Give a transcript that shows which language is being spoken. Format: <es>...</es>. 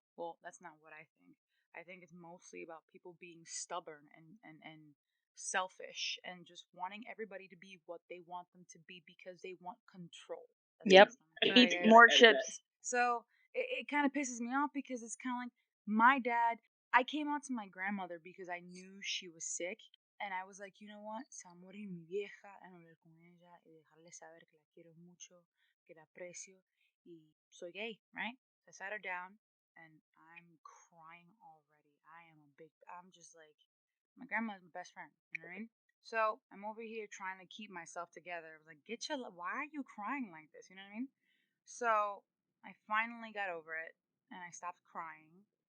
<en>Well, that's not what I think. I think it's mostly about people being stubborn and selfish and just wanting everybody to be what they want them to be because they want control. Yep. Eat more chips. So it kind of pisses me off because it's kind of like my dad. I came out to my grandmother because I knew she was sick. And I was like, you know what?</en> <es>Se va a morir mi vieja. Déjame hablar con ella y dejarle saber que la quiero mucho, que la aprecio. Y soy gay,</es> <en>right? I sat her down and I'm crying already. I'm just like, my grandma's my best friend. You know what I mean? So I'm over here trying to keep myself together. I was like, why are you crying like this? You know what I mean? So I finally got over it and I stopped crying.</en>